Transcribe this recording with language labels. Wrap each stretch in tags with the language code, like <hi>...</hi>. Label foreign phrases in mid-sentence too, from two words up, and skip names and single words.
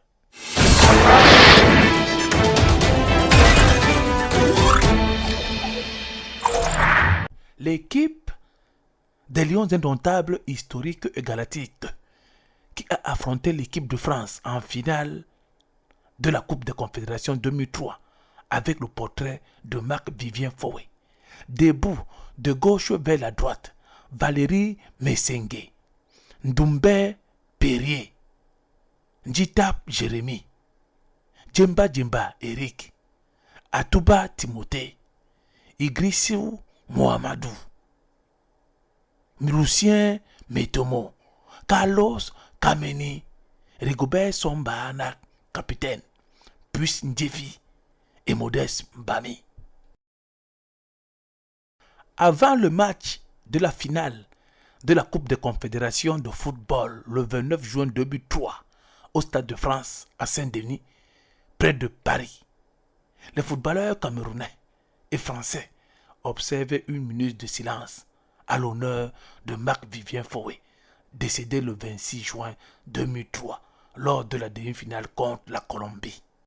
<fr>L'équipe des Lions indomptables historiques et galactiques qui a affronté l'équipe de France en finale de la Coupe des Confédérations 2003 avec le portrait de Marc-Vivien Foé. Debout de gauche vers la droite, Valérie Messengue, Ndoumbe Perrier, Njitap Jérémy, Djemba Eric, Atouba Timothée, Idrissou Mohamedou, Lucien Metomo, Carlos Kameni, Rigobert Sombana, capitaine, Puis Ndjefi et Modeste Mbami. Avant le match de la finale de la Coupe des Confédérations de football le 29 juin 2003 au Stade de France à Saint-Denis, près de Paris, les footballeurs camerounais et français observaient une minute de silence à l'honneur de Marc-Vivien Foé, décédé le 26 juin 2003 lors de la demi-finale contre la Colombie.</fr>